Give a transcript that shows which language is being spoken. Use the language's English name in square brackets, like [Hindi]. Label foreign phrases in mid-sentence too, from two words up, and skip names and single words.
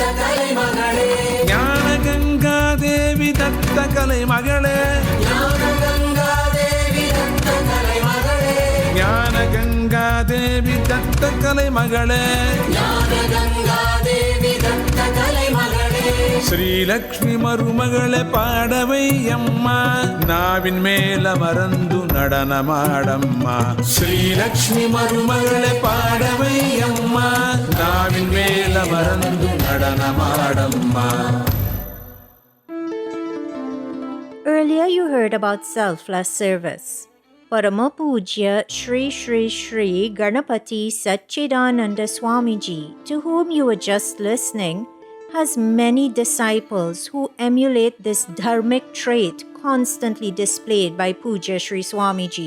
[Tamil] கலை மகளே ஞான கங்காதேவி தத்த கலை மகளே ஞான கங்காதேவி தத்த கலை மகளே ஞான கங்காதேவி தத்த கலை மகளே ஞான கங்காதேவி தத்த கலை மகளே [Kannada] ಶ್ರೀಲಕ್ಷ್ಮಿ ಮರುಮಗಳೇ ಪಾಡವಯ್ಯಮ್ಮ ನಾವಿನ್ ಮೇಲ ಮರಂದು நடன ಮಾಡಮ್ಮ ಶ್ರೀಲಕ್ಷ್ಮಿ ಮರುಮಗಳೇ ಪಾಡವಯ್ಯಮ್ಮ ನಾವಿನ್ ಮೇಲ ಮರಂದು நடன ಮಾಡಮ್ಮ [English] Earlier you heard about selfless service. Parama Pujya Shri Shri Shri Ganapati Satchidananda Swamiji, to whom you were just listening, has many disciples who emulate this dharmic trait constantly displayed by Pujya Sri Swamiji.